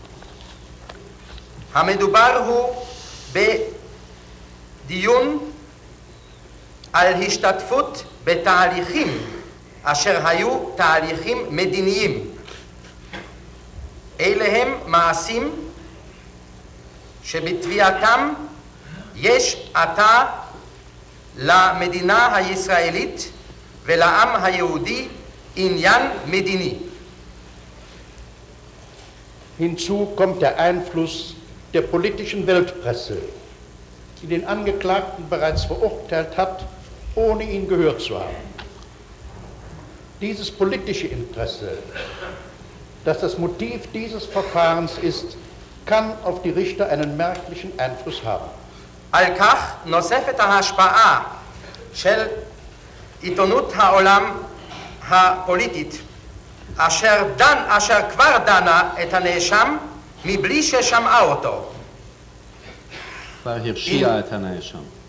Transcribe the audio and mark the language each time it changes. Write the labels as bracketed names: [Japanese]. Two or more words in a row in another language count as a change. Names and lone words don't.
[Hebrew] המדובר הוא בדיון על השתתפות בתהליכים אשר היו תהליכים מדיניים. אלה הם מעשים שבתביעתם יש עתה למדינה הישראלית ולעם היהודי עניין מדיני. [German] Hinzu kommt der Einfluss der politischen Weltpresse, die den Angeklagten bereits verurteilt hat, ohne ihn gehört zu haben. Dieses politische Interesse, das das Motiv dieses Verfahrens ist, kann auf die Richter einen merklichen Einfluss haben. [Hebrew] על כך נוספת ההשפעה של עיתונות העולם הפוליטית, אשר כבר דנה את הנאשם מבלי ששמעה אותו. כבר הרשיעה את הנאשם.